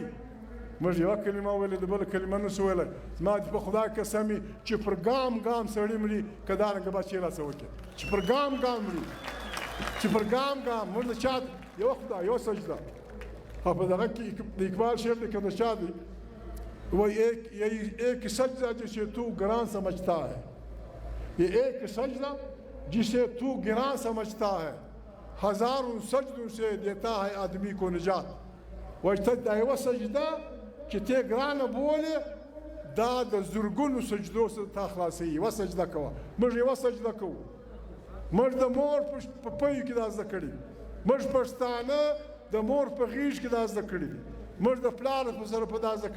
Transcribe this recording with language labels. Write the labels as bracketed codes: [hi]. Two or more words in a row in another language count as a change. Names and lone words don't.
[ps] موږ یوه کلمه ویلې د بله کلمه نسو ویلی زما دې په خدای قسم وي چې پر ګام ګام سړی مري که دارنګه بچې راسه وکړي چې پر ګام ګام مري چې پر ګام ګام موږ د چا یوه خدای یوه سجده او په دغه کې د اقبال شعر دی که د چا دی وایي [ur] ایک سجدہ جسے تو گران سمجھتا ہے یہ ایک سجدہ جسے تو گران سمجھتا ہے ہزاروں سجدوں سے دیتا ہے آدمی کو نجات [ps] وایي ته دا یوه سجده چې ته ګرانه بولې دا د زرګونو سجدو تا خلاصوي یوه سجده کوه موږ یوه سجده کوو موږ د مور په پیو کې دا زده کړي موږ پښتانه د مور په غیږ کې دا زده کړي دي موږ د پلار په سره په دا زده